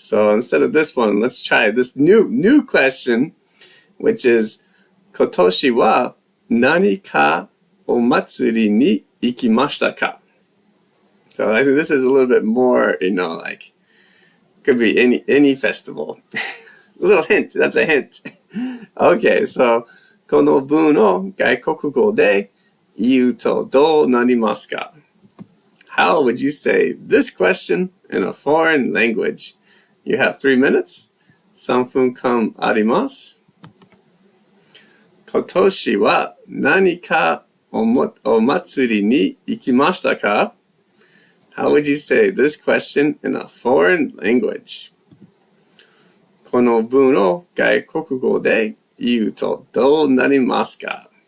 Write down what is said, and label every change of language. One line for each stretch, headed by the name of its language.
English: So instead of this one, let's try this new question, which is
Japanese: 今年は何かお祭りに行きましたか?
English: So I think this is a little bit more, like, could be any festival. A little hint. That's a hint. Okay, so
Japanese: この文を外国語で言うとどうなりますか?
English: How would you say this question in a foreign language? You have 3 minutes.
Japanese: 3分間あります。今年は何かお祭りに行きましたか?
English: How would you say this question in a foreign language?
Japanese: この文を外国語で言うとどうなりますか?